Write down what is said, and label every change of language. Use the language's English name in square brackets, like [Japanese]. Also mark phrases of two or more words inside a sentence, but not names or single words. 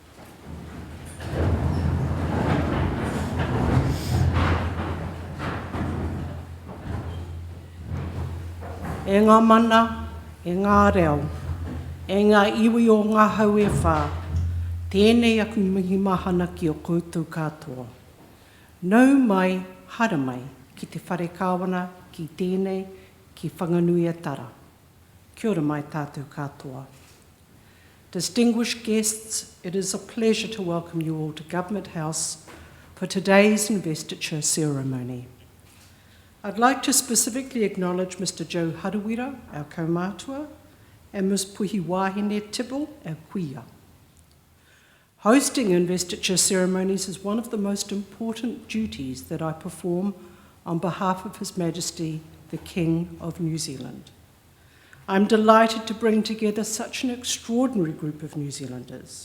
[Māori] E ngā mana, e ngā reo, e ngā iwi o ngā hau e whā, tēnei aku mihi mahana ki o koutou katoa. Nau mai, hara mai, ki te whare kāwana, ki tēnei, ki whanganui e tara. Kia ora mai tātou katoa. [English] Distinguished guests, it is a pleasure to welcome you all to Government House for today's investiture ceremony. I'd like to specifically acknowledge Mr. Joe Harawira, our kaumātua, and Ms. Puhi Wahine Tibble, our kuia. Hosting investiture ceremonies is one of the most important duties that I perform on behalf of His Majesty, the King of New Zealand. I'm delighted to bring together such an extraordinary group of New Zealanders.